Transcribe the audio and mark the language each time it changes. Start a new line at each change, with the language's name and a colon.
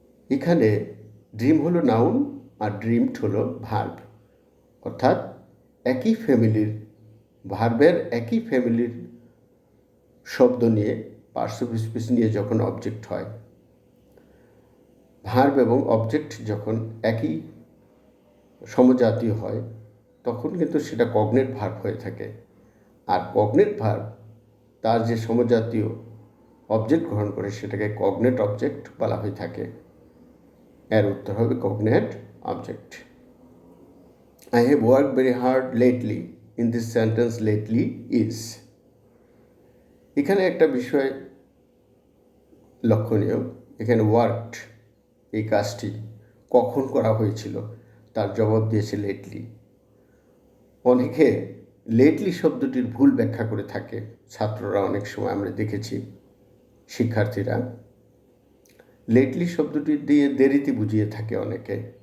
Bangla: এখানে ড্রিম হলো নাউন আর ড্রিমড হলো ভার্ব, অর্থাৎ একই ফ্যামিলির ভার্বের একই ফ্যামিলির শব্দ নিয়ে পার্টস অফ স্পিচ নিয়ে যখন অবজেক্ট হয়, ভার্ব এবং অবজেক্ট যখন একই সমজাতীয় হয় তখন কিন্তু সেটা কগনেট ভার্ব হয়ে থাকে। আর কগনেট ভার্ব তার যে সমজাতীয় অবজেক্ট গ্রহণ করে সেটাকে কগনেট অবজেক্ট বলা হয়ে থাকে। এর উত্তর হবে cognate object.
English: I have worked very hard lately. In this sentence, lately is.
Bangla: এখানে একটা বিষয় লক্ষণীয়, এখানে ওয়ার্কড এই কাজটি কখন করা হয়েছিল তার জবাব দিয়েছে লেটলি। অনেকে লেটলি শব্দটির ভুল ব্যাখ্যা করে থাকে, ছাত্ররা অনেক সময় আমরা দেখেছি, শিক্ষার্থীরা লেটলি শব্দটি দিয়ে দেরিতে বুঝিয়ে থাকে অনেকে।